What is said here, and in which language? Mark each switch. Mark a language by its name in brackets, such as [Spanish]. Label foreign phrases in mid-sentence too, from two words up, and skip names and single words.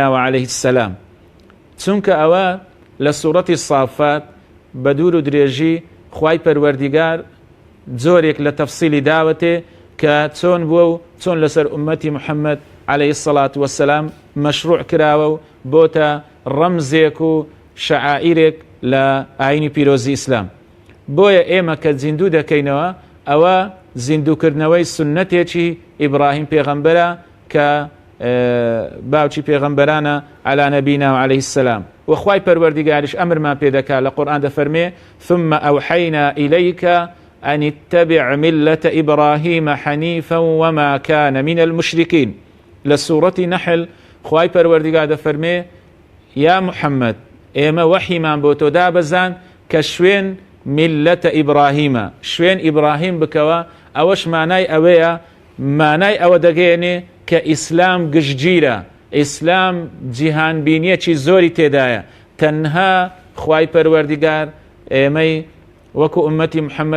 [Central Kurdish] و [Arabic] عەلەیهی السەلام [Central Kurdish] چونکە ئەوە لە سوورەتی سافات بە دوور و درێژی خوای پەروەردیگار جۆرێک لە تەفسیلی داوەتێ کە چۆن بووە و چۆن لەسەر ئومەتی محەممەد [Arabic] عەلەیهی السەڵات وەسەلام [Central Kurdish] مەشروع کراوە و بۆتە ڕەمزێک و شەعائیرێک لە ئاینی پیرۆزی ئیسلام بۆیە ئێمە کە زیندوو دەکەینەوە ئەوە زیندووکردنەوەی سنەتێکی ئیبراهیم پێغەمبەرە کە باوکی پێغەمبەرانە [Arabic] عەلا نەبینا و عەلەیهی السەلام [Central Kurdish] وخوای پەروەردیگاریش ئەمرمان پێ دەکات لە قورئان دەفەرمێ [Arabic] ثم أوحينا إليك أن اتبع ملة إبراهيم حنيفا وما كان من المشركين [Central Kurdish] لسورة نحل خوای پەروەردیگار دەفەرمێ یا محەممەد ئێمە وەحیمان بۆ تۆ دابەزان کە شوێن میلەتە ئیبراهیمە شوێن ئیبراهیم بکەوە ئەوەش مانای ئەوەیە مانای ئەوە دەگەێنێ کە ئیسلام گشتگیرە ئیسلام جیهانبینیەکی زۆری تێدایە تەنها خوای پەروەردیگار ئێمەی وەکو ئومەتی محەممەد